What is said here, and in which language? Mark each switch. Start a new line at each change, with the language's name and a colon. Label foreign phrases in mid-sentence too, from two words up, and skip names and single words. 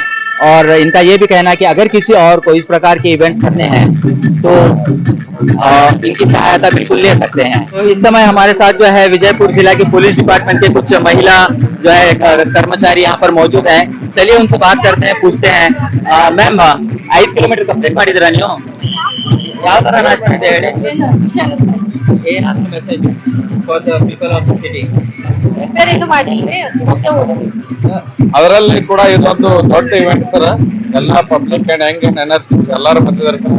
Hindi: और इनका ये भी कहना है कि अगर किसी और को इस प्रकार के इवेंट करने हैं तो इनकी सहायता बिल्कुल ले सकते हैं। तो इस समय हमारे साथ जो है विजयपुर जिला के पुलिस डिपार्टमेंट के कुछ महिला जो है कर्मचारी यहाँ पर मौजूद हैं। चलिए उनसे बात करते हैं, पूछते हैं।
Kannada: मैम, 5
English: kilometer complete
Kannada: ಮಾಡಿದಿರಾ ನೀವು? ಯಾವ ತರ ನಾಷ್ಟ ಇದೆ ಹೇಳಿ? ಏನಾದ್ರು
English: message for the people of the city?
Kannada: ಅದರಲ್ಲಿ ಕೂಡ ಇದೊಂದು ದೊಡ್ಡ ಇವೆಂಟ್ ಸರ್, ಎಲ್ಲಾ
English: public and young and energies
Kannada: ಎಲ್ಲರೂ ಬಂದಿದ್ದಾರೆ ಸರ್.